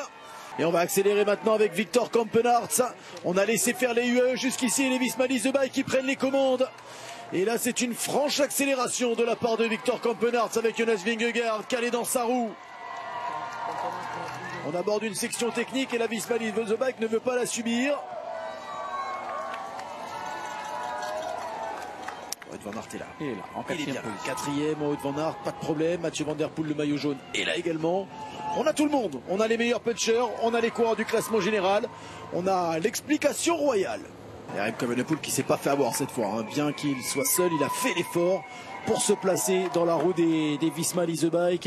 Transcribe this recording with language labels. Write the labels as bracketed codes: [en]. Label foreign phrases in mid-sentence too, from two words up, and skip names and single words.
[fr] Et on va accélérer maintenant avec Victor Kampenarts. On a laissé faire les UAE jusqu'ici et les Visma Lease the Bike qui prennent les commandes. Et là, c'est une franche accélération de la part de Victor Kampenarts avec Jonas Vingegaard calé dans sa roue. On aborde une section technique et la Visma Lease the Bike ne veut pas la subir. Wout van Aert est là. Il est là, en il est bien là. 4e, Wout van Aert, pas de problème. Mathieu Van Der Poel, le maillot jaune, est là également. On a tout le monde. On a les meilleurs punchers, on a les coureurs du classement général, on a l'explication royale. Et Remco Evenepoel qui s'est pas fait avoir cette fois, hein. Bien qu'il soit seul, il a fait l'effort pour se placer dans la roue des Visma Lease the Bike.